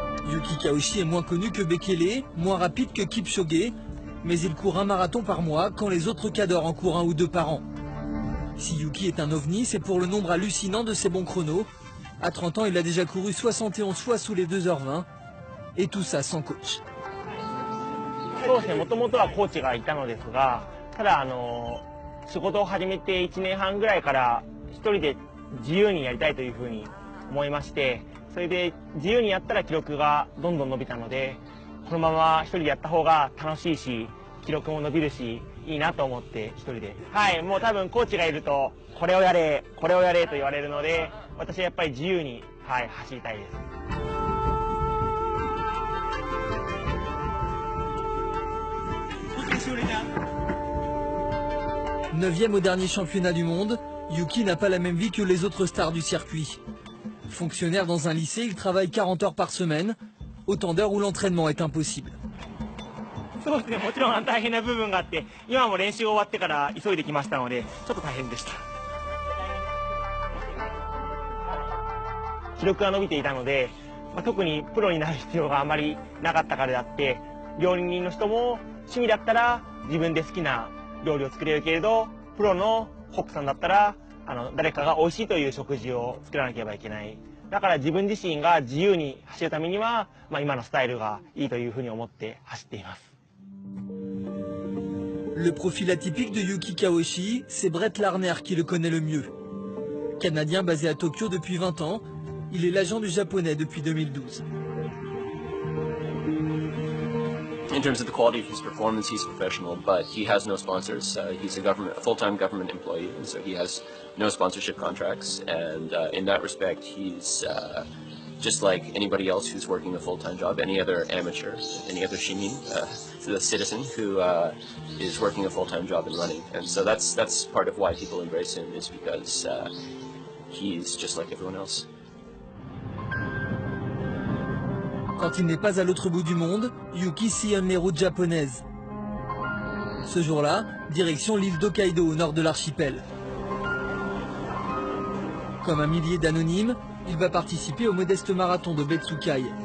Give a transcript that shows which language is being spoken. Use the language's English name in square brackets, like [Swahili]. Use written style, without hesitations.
[French] Yuki Kawashi est moins connu que Bekele, moins rapide que Kipchoge, mais il court un marathon par mois quand les autres cadors en courent 1 ou 2 par an. Si Yuki est un ovni, c'est pour le nombre hallucinant de ses bons chronos. À 30 ans, il a déjà couru 71 fois sous les 2h20, et tout ça sans coach. [Japanese] そうですね、もともとはコーチがいたのですが、ただ仕事を始めて1年半ぐらいから一人で自由にやりたいというふうに思いまして、それで自由にやったら記録がどんどん伸びたので、このまま一人でやった方が楽しいし、記録も伸びるし、いいなと思って一人で。はい、もう多分コーチがいると、これをやれ、これをやれと言われるので、私はやっぱり自由に、走りたいです。 [French] Neuvième au dernier championnat du monde, Yuki n'a pas la même vie que les autres stars du circuit. Fonctionnaire dans un lycée, il travaille 40 heures par semaine, autant d'heures où l'entraînement est impossible. [Japanese] そうですね、もちろん大変な部分があって、今も練習終わってから急いできましたので、ちょっと大変でした。記録が伸びていたので、特にプロになる必要があまりなかったからであって、料理人の人も趣味だったら自分で好きな料理を作れるけれど、プロのコックさんだったら誰かが美味しいという食事を作らなければいけない。だから自分自身が自由に走るためには、今のスタイルがいいというふうに思って走っています。 [French] Le profil atypique de Yuki Kawashi, c'est Brett Larner qui le connaît le mieux. Canadien basé à Tokyo depuis 20 ans, il est l'agent du japonais depuis 2012. [English] In terms of the quality of his performance, he's a professional, but he has no sponsors. He's a full-time government employee, so he has no sponsorship contracts. And in that respect, he's just like anybody else who's working a full-time job, any other amateur, any other shimin, the citizen who is working a full-time job in running. And so that's part of why people embrace him, is because he's just like everyone else. [French] Quand il n'est pas à l'autre bout du monde, Yuki sillonne les routes japonaises. Ce jour-là, direction l'île d'Hokkaido au nord de l'archipel. Comme un millier d'anonymes, il va participer au modeste marathon de Betsukai.